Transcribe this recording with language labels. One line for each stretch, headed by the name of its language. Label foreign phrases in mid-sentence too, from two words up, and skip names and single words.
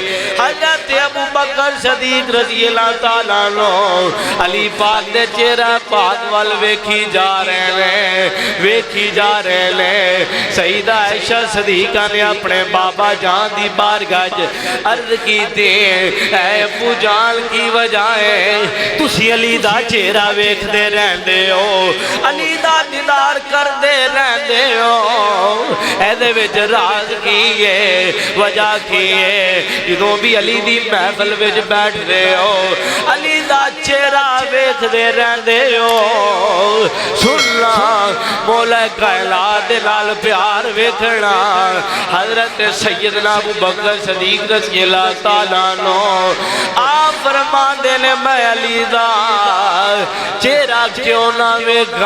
Punjabi: حضرت ابو بکر صدیق
Arabic: رضی اللہ تعالیٰ عنہ
Punjabi: علی پاک دے چہرہ پاک وال ویکھی جا رہے لے. سیدہ عائشہ صدیقہ نے اپنے بابا جان دی بارگاہ عرض کی دے اے ابو جان کی وجہ ہے تسی علی دا چہرہ ویکھ دے رہندے ہو علی دا دیدار کر دے رہندے ہو اے دے وچ راز کی ہے وجہ کی ہے جدوں بھی علی دی محفل وچ بیٹھ دے ہو علی دا چہرہ ویکھ دے رہندے ہو. سننا مولا کائنات دے نال پیار ویکھنا حضرت سیدنا ابو بکر صدیق
Arabic: رضی اللہ تعالیٰ عنہ
Punjabi: آپ فرما دینے میں علی دا چہرہ کیوں نہ ویکھا.